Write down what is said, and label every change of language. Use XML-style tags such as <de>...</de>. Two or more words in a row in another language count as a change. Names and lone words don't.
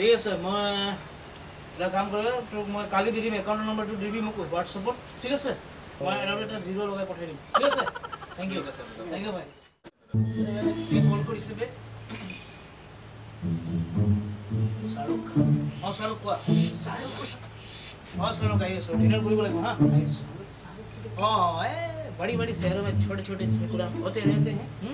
<as>ঠিক আছে মই এটা কাম কৰে তোক মই কালি দি দিম একাউণ্ট নম্বৰটো দিবি মোক হোৱাটছএপত ঠিক আছে মই এটা জিৰ' লগাই পঠাই দিম ঠিক আছে</as> <en>thank you</en> <as>ভাই কল কৰিছে বে শাহৰুখ শাহৰুখ কোৱা শাহৰুখ আহি আছো ডিনাৰ কৰিব লাগিব হা আহিছো</as> <hi>बड़ी बड़ी शहरों में छोटे छोटे प्रोग्राम होते रहते हैं</hi>